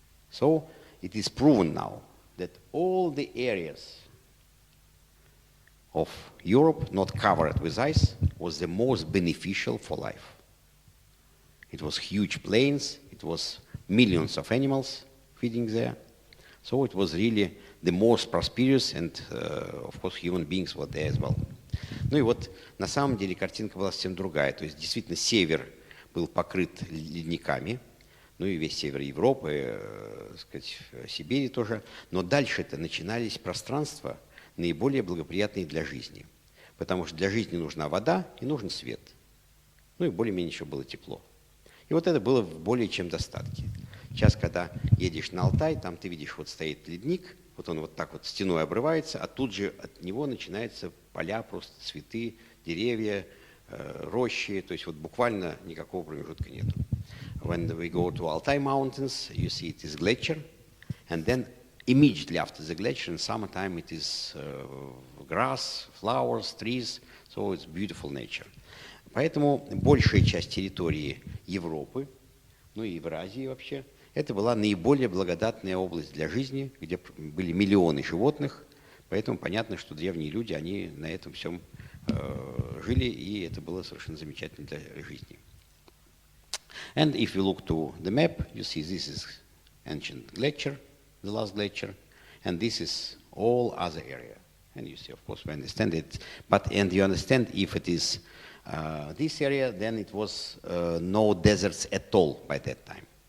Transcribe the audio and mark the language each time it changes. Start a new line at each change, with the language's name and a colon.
English: So it is proven now that all the areas of Europe not covered with ice was the most beneficial for life. It was huge plains, it was millions of animals feeding there. So it was really the most prosperous, and of course human beings were there as well.
Russian: Ну и вот на самом деле картинка была совсем другая. То есть действительно север был покрыт ледниками, ну и весь север Европы, сказать, Сибири тоже. Но дальше-то начинались пространства, наиболее благоприятные для жизни. Потому что для жизни нужна вода и нужен свет. Ну и более-менее еще было тепло. И вот это было в более чем достатке. Сейчас, когда едешь на Алтай, там ты видишь, вот стоит ледник, вот он вот так вот стеной обрывается, а тут же от него начинаются поля, просто цветы, деревья, рощи, то есть вот буквально никакого промежутка нету.
English: When we go to Altai Mountains, you see it is glacier, and then immediately after the glacier, in summertime, it is grass, flowers, trees, so it's beautiful nature.
Russian: Поэтому большая часть территории Европы, ну и Евразии вообще, это была наиболее благодатная область для жизни, где были миллионы животных, поэтому понятно, что древние люди, они на этом всем жили, и это было совершенно замечательно для жизни.
English: And if you look to the map, you see this is ancient glacier, the last glacier, and this is all other area. And you see, of course, we understand it, and you understand if it is this area, then it was no deserts at all by that time.